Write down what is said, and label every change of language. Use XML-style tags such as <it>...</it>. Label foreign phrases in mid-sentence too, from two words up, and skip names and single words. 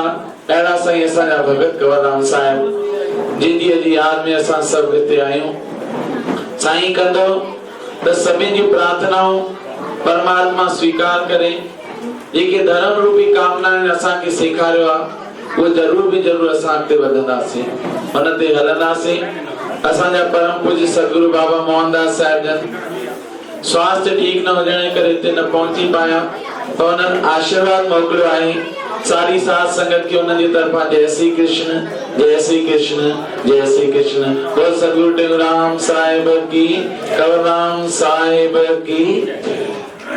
<sd>अहिड़ा साईं असांजा भगत कंवरराम साहिब जिंदगीअ जी यादि में असां सभु हिते आहियूं। साईं कंदो त सभिनि जी प्रार्थनाऊं परमात्मा स्वीकार करे, जेके धर्म रूपी कामनाएं असांखे सेखारियो आहे उहो जरूर असां अॻिते वधंदासीं, उन ते हलंदासीं। असांजा परम पूज्य सतगुरु बाबा मोहनदास साहिब जन स्वास्थ्य ठीक न हुजण करे हिते न पहुची पाया, तो उन्हनि आशीर्वाद मोकिलियो आहे। सारी साध संगत के उन्हनि जी तरफा जय श्री कृष्ण, जय श्री कृष्ण, जय श्री कृष्ण।</sd> <hi>बोल सतगुरु टेऊराम साहिब की, कंवरराम साहिब की।</hi>